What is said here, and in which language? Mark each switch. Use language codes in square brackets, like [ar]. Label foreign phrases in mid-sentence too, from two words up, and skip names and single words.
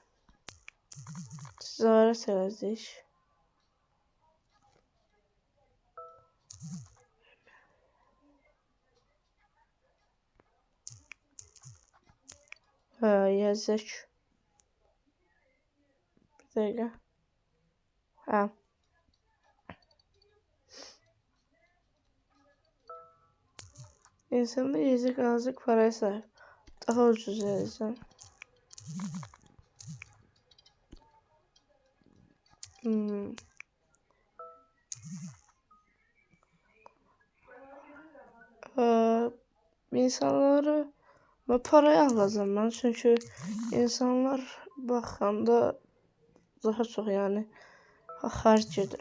[az] Ticarət elədik. Yazıq. Bir dəqiqə. Ha. [tr] İnsanda yazıq azıcık paraya sahip. Daha ucuz yazacağım. İnsanları paraya alacağım ben çünkü insanlar bakanda daha çok yani [az] harc edir.